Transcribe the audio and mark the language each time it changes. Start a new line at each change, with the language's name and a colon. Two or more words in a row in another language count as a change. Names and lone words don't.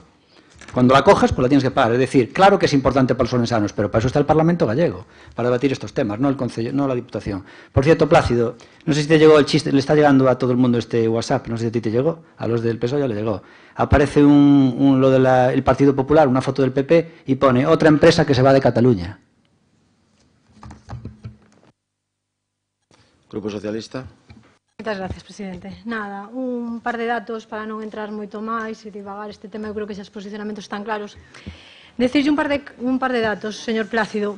Spanish: Cuando la cojas, pues la tienes que pagar. Es decir, claro que es importante para los orensanos, pero para eso está el Parlamento gallego, para debatir estos temas, no el Concello, no la Diputación. Por cierto, Plácido, no sé si te llegó el chiste, le está llegando a todo el mundo este WhatsApp, no sé si a ti te llegó, a los del PSOE ya le llegó. Aparece lo del Partido Popular, una foto del PP, y pone otra empresa que se va de Cataluña. Grupo Socialista.
Galician: Moitas gracias, presidente. Nada, un par de datos para non entrar moito máis e divagar este tema, eu creo que xa os posicionamentos están claros. Decirlle un par de datos, señor Plácido.